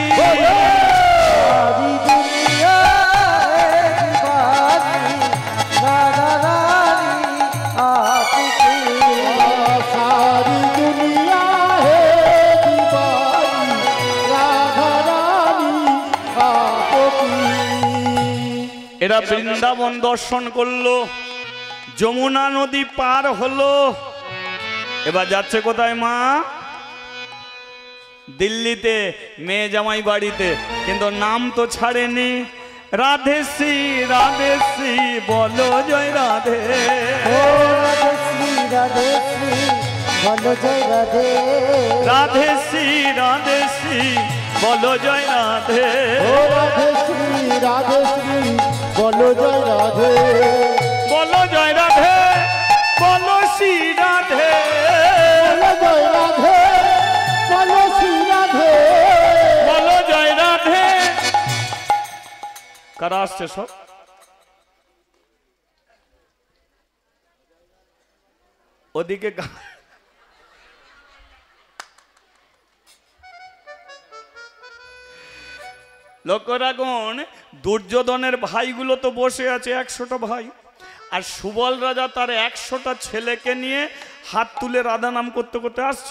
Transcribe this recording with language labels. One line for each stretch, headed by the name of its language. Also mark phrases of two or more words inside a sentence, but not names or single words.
Hindi: सारी दुनिया है दीवानी राधा रानी आपकी। सारी दुनिया है दीवानी राधा रानी आपकी।
Bangla: এরা বৃন্দাবন দর্শন করলো, যমুনা নদী পার হলো, এবার যাচ্ছে কোথায় মা? দিল্লিতে মেয়ে জামাই বাড়িতে, কিন্তু নাম তো ছাড়েনি। রাধে শ্রী বলো জয় রাধে,
Hindi: ओ राधे श्री बोलो जय राधे।
Bangla: রাধে শ্রী বলো জয় রাধে,
Hindi: ओ राधे श्री बोलो जय राधे।
Bangla: বলো জয় রাধে, বলো শ্রী রাধে,
Hindi: बोलो जय राधे। बोलो श्री राधे।
Bangla: বলো জয় রাধে। কারা আসছে সব? ওদিকে লক্ষ্য রাখুন, দুর্যোধনের ভাইগুলো তো বসে আছে 100টা ভাই, আর সুবল রাজা তার 100টা ছেলেকে নিয়ে হাত তুলে রাধা নাম করতে করতে আসছে।